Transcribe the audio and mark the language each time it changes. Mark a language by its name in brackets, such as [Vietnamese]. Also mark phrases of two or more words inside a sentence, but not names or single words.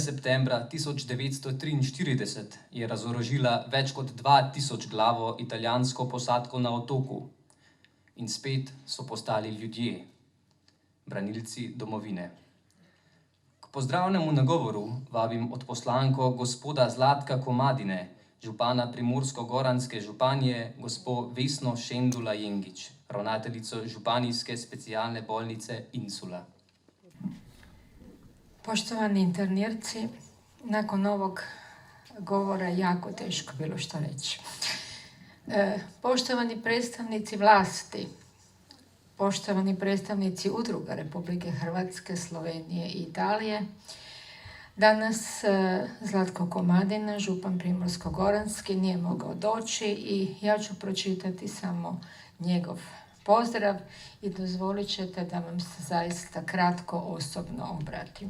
[Slovenian] septembra 1943 je razorožila več kot 2000 glavo italijansko posadko na otoku in spet so postali ljudje, branilci domovine. K pozdravnemu nagovoru vabim odposlanko gospoda Zlatka Komadine, župana Primorsko-Goranske županje, gospo Vesno Šendula Jengić, ravnateljico županijske specijalne bolnice Insula. [Croatian] Poštovani internirci, nakon ovog govora jako teško bilo što reći. Poštovani predstavnici vlasti, poštovani predstavnici udruga Republike Hrvatske, Slovenije i Italije, danas Zlatko Komadina, župan Primorsko-Goranski, nije mogao doći i ja ću pročitati samo njegov pozdrav i dozvolit ćete da vam se zaista kratko osobno obratim.